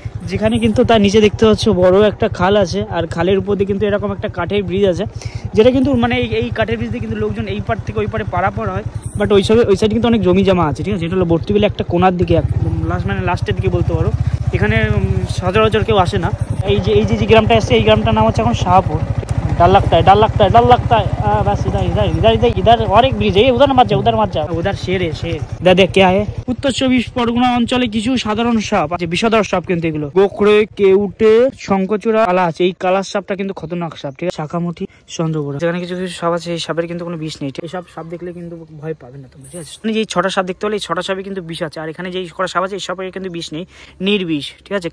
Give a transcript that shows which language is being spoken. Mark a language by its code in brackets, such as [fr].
[bn] যেখানে কিন্তু তার নিচে দেখতে পাচ্ছ বড় একটা খাল আছে, আর খালের উপর দিয়ে কিন্তু এরকম একটা কাঠের ব্রিজ আছে, যেটা কিন্তু মানে এই কাঠের ব্রিজ দিয়ে কিন্তু লোকজন এই পার থেকে ওই পারে পারাপার হয়। বাট ওই সাইডে কিন্তু অনেক জমি জমা আছে, ঠিক আছে। এটা হলো বর্তিবিলে একটা কোনার দিকে, মানে লাস্টের দিকে বলতে পারো। এখানে সচরাচর কেউ আসে না। এই যে গ্রামটা আসছে, এই গ্রামটার নাম হচ্ছে এখন শাহপুর। [hi] डर लगता है बस इधर और एक ब्रिज है, उधर मत जा उधर शेर है शेर। देख क्या है, [bn] উত্তর 24 পরগনা অঞ্চলে কিছু সাধারণ সাপ আছে, বিষধর সাপ কিন্তু এগুলো গোখরে, কেউটে, শঙ্খচূড়া, কালাশ। এই কালাশ সাপটা কিন্তু খতরনাক সাপ, ঠিক আছে। শাখামুঠি, চন্দ্রবোড়া, যেখানে কিছু কিছু সাপ আছে, এই সাপের কিন্তু কোনো বিষ নেই। এই সব সাপ দেখলে কিন্তু ভয় পাবে না তোমরা, ঠিক আছে। মানে এই 6টা সাপ দেখতে হলে এই 6টা সাপে কিন্তু বিষ আছে, আর এখানে যে কটা সাপ আছে এই সাপের কিন্তু বিষ নেই, নির্বিষ, ঠিক আছে।